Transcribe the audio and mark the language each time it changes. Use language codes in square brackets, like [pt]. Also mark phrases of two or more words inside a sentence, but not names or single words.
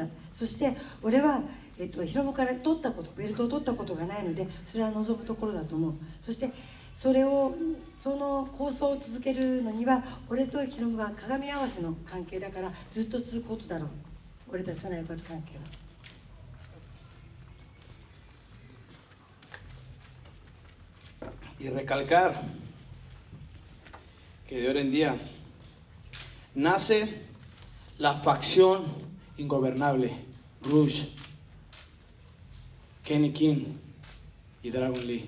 [ja] そして俺は、ヒロムからベルトを取ったことがないので、それは望むところだと思う。そしてその構想を続けるのには、俺とヒロムは鏡合わせの関係だからずっと続くことだろう。俺たちのライバル関係は。 [es] Y recalcar que de hoy en día nace la facción ingobernable, Rouge, Kenny King y Dragon Lee.